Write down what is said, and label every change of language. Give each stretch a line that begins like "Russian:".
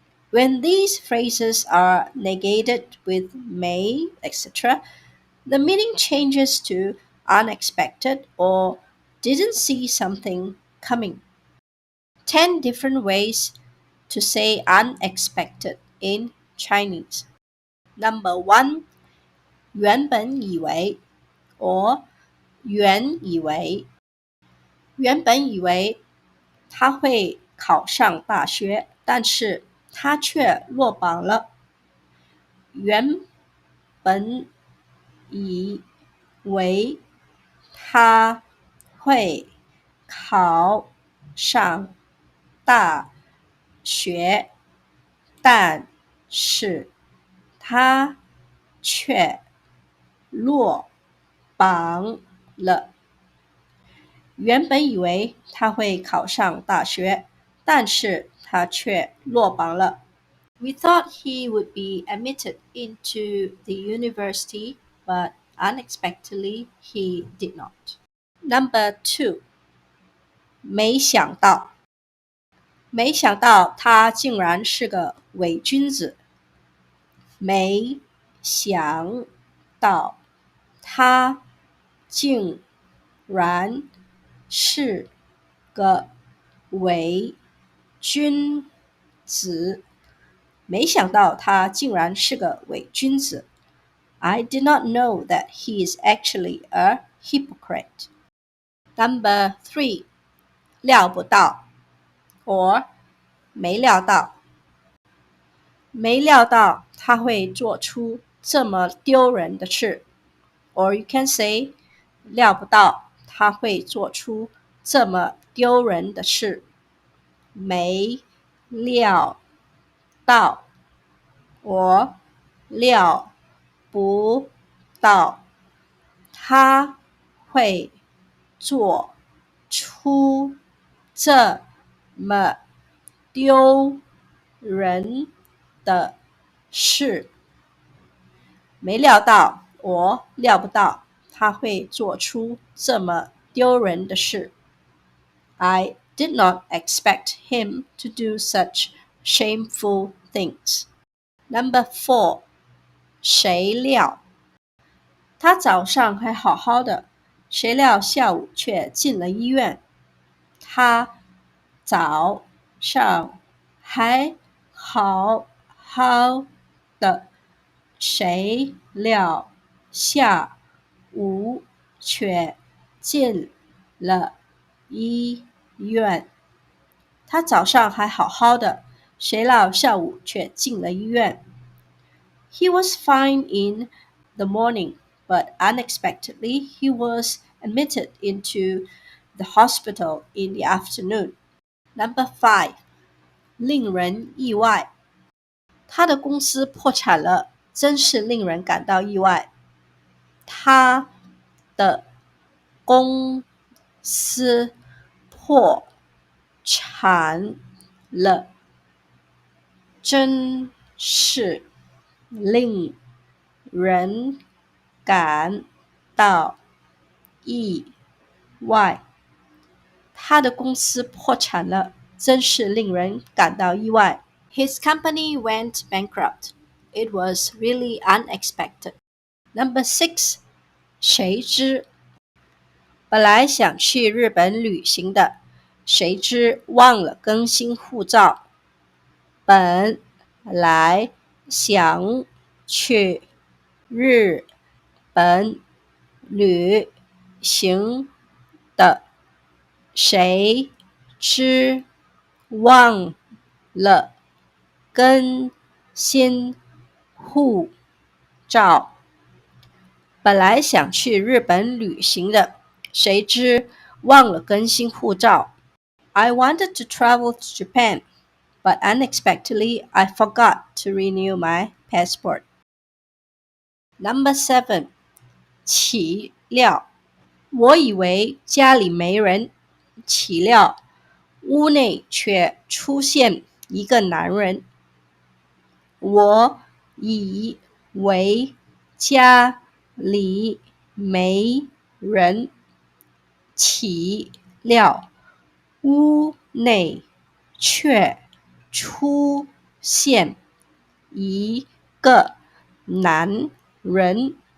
English: When these phrases are negated with may, etc., the meaning changes to unexpected or didn't see something coming. 10 different ways to say unexpected in Chinese. Number 1,
Chinese: 原本以为
English: or
Chinese: 原以为。原本以为他会考上大学，但是他却落榜了。原本以为他会考上大学，但是他却落榜了。原本以为他会考上大学，但是他却落榜了。
English: We thought he would be admitted into the university, but unexpectedly he did not. Number 2,
Chinese: 没想到。没想到他竟然是个伪君子。没想到他竟然是个伪君子。没想到他竟然是个伪君子。
English: I did not know that he is actually a hypocrite. Number 3,
Chinese: 料不到
English: or
Chinese: 没料到。没料到他会做出这么丢人的事。
English: Or you can say
Chinese: 料不到他会做出这么丢人的事。没料到 or 料不到他会做出这么丢人的事。没料到我料不到他会做出这么丢人的事。
English: I did not expect him to do such shameful things. Number 4,
Chinese: 谁料他早上还好好的，谁料下午却进了医院。他早上还好好的，谁料下午却进了医院。他早上还好好的，谁料下午却进了医院。
English: He was fine in the morning, but unexpectedly he was admitted into the hospital in the afternoon. Number 5,
Chinese: 令人意外。他的公司破产了，真是令人感到意外。他的公司破产了，真是令人感到意外。他的公司破产了，真是令人感到意外。
English: His company went bankrupt. It was really unexpected. Number 6,
Chinese: 谁知本来想去日本旅行的，谁知忘了更新护照。本来想去日本旅行的，谁知忘了更新护照。本来想去日本旅行的，谁知忘了更新护照。
English: I wanted to travel to Japan, but unexpectedly I forgot to renew my passport. Number 7.
Chinese: 岂料，我以为家里没人，岂料屋内却出现一个男人。我以为家里没人，岂料屋内却出现一个男人。